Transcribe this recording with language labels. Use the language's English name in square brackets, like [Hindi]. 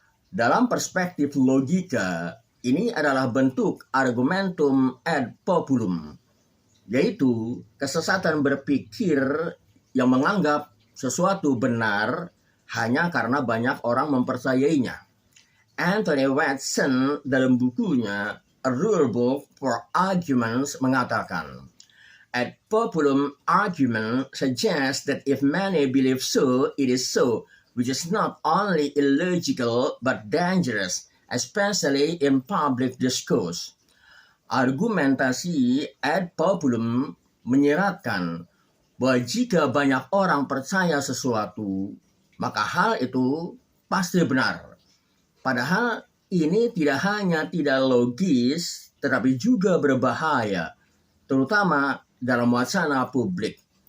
[Indonesian] Dalam perspektif logika, ini adalah bentuk argumentum ad populum, yaitu kesesatan berpikir yang menganggap sesuatu benar hanya karena banyak orang mempercayainya. [English] Anthony Watson [Indonesian] dalam bukunya [English] A Rule Book for Arguments [Indonesian] mengatakan, [English] ad populum argument suggests that if many believe so, it is so, which is not only illogical but dangerous, especially in public discourse. [Indonesian] Argumentasi ad populum menyiratkan bahwa jika banyak orang percaya sesuatu, maka hal itu pasti benar. Padahal ini tidak hanya tidak logis, tetapi juga berbahaya, terutama dalam wacana publik.